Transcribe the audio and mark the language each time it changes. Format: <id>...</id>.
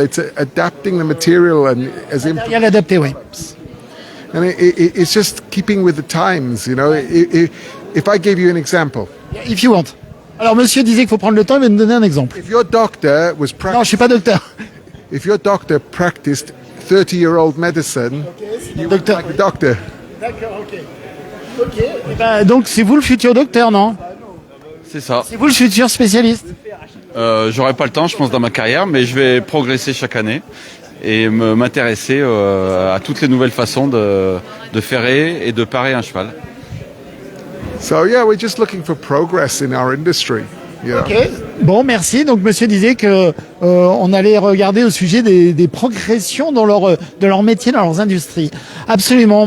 <en>It's adapting the material and as</en> <fr>Matériel adapté, oui.</fr> <en>And it's just keeping with the times. You know, if I gave you an example. If you want.</en> <fr>Alors, monsieur disait qu'il faut prendre le temps, il va nous donner un exemple.</fr> <en>If your doctor was</en> <fr>Non, je suis pas docteur.</fr> <en>If your doctor practiced 30-year-old medicine, you would like a doctor.</en> <fr>D'accord, ok. Ok. Eh ben, donc, c'est vous le futur docteur, non? C'est ça. C'est vous le futur spécialiste? J'aurai pas le temps, je pense, dans ma carrière, mais je vais progresser chaque année et m'intéresser à toutes les nouvelles façons de ferrer et de parer un cheval.</fr> <en>So yeah, we're just looking for progress in our industry. Yeah.</en> <fr>Ok. Bon, merci. Donc, monsieur disait que on allait regarder au sujet des progressions dans de leur métier, dans leurs industries. Absolument.</fr>